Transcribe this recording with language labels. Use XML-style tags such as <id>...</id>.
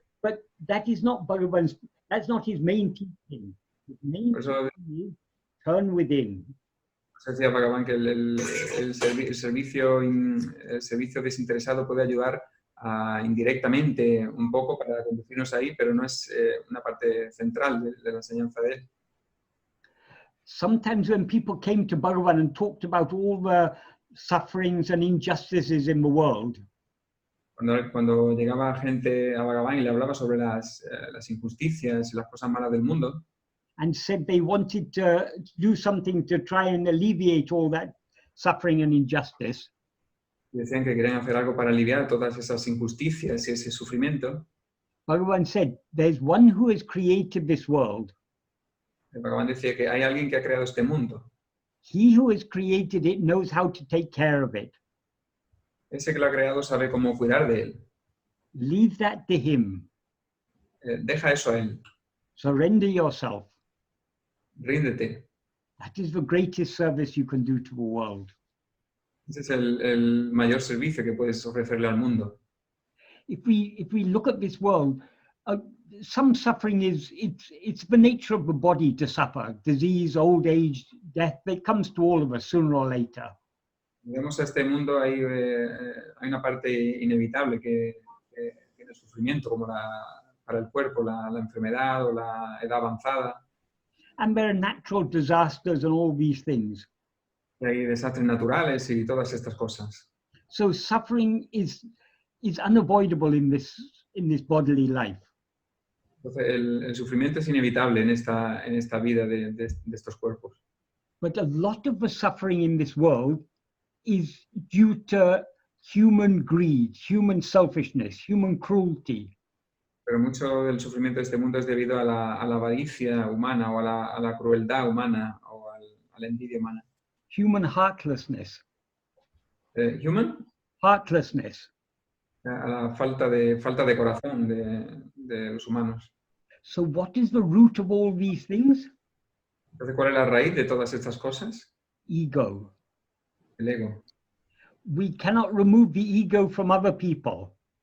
<en>But that is not that's not his main teaching. His main teaching is turn within.</en> <es>Decía Bhagavan que el servicio desinteresado puede ayudar indirectamente un poco para conducirnos ahí, pero no es una parte central de la enseñanza de él.</es> <en>Sometimes when people came to Bhagavan and talked about all the sufferings and injustices in the world,</en> <es>Cuando llegaba gente a Bhagavan y le hablaba sobre las injusticias y las cosas malas del mundo,</es> <en>and said they wanted to do something to try and alleviate all that suffering and injustice,</en> <es>y decían que querían hacer algo para aliviar todas esas injusticias y ese sufrimiento,</es> <en>Bhagavan said, there's one who has created this world.</en> <es>Bhagavan decía que hay alguien que ha creado este mundo.</es> <en>He who has created it knows how to take care of it.</en> <es>Ese que lo ha creado sabe cómo cuidar de él.</es> <en>Leave that to him.</en> <es>Deja eso a él.</es> <en>Surrender yourself.</en> <es>Ríndete.</es> <en>That is the greatest service you can do to the world.</en> <es>Ese es el mayor servicio que puedes ofrecerle al mundo.</es> <en>If we look at this world, some suffering it's the nature of the body to suffer. Disease, old age, death, it comes to all of us sooner or later.</en> <es>Vemos a este mundo, hay una parte inevitable que tiene sufrimiento, como para el cuerpo, la enfermedad o la edad avanzada.</es> <en>And there are natural disasters and all these things.</en> <es>Y hay desastres naturales y todas estas cosas.</es> <en>So suffering is unavoidable in this bodily life.</en> <es>Entonces, el sufrimiento es inevitable en esta vida de estos cuerpos.</es> <en>But a lot of the suffering in this world is due to human greed, human selfishness, human cruelty.</en> <es>Pero mucho del sufrimiento de este mundo es debido a la avaricia humana o a la crueldad humana o a la envidia humana.</es> <en>Human heartlessness. Human? Heartlessness.</en> <es>A la falta de corazón de los humanos.</es> <en>So what is the root of all these things?</en> <es>Entonces, ¿cuál es la raíz de todas estas cosas?</es> <en>Ego.</en> <es>El ego.</es> <en>We cannot remove the ego from other people.</en>